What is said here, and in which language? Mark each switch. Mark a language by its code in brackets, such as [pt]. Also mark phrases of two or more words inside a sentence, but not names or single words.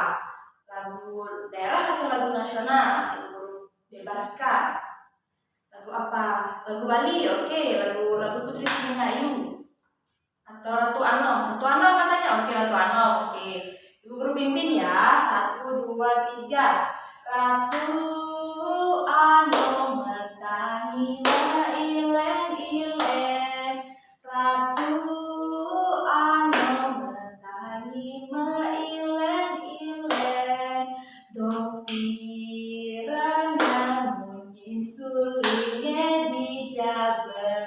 [id] Lagu daerah atau lagu nasional? Ibu guru bebaskan. Lagu apa? Lagu Bali, oke. Lagu Putri Singayu atau Ratu Anom. Ratu Anom katanya, oke Ratu Anom, oke. Ibu guru pimpin ya. 1, 2, 3. [ban] Ratu Anom metangi meileng-ileng. Ratu Anom metangi meileng-ileng. Dong pirang munyin sulinge dijaber.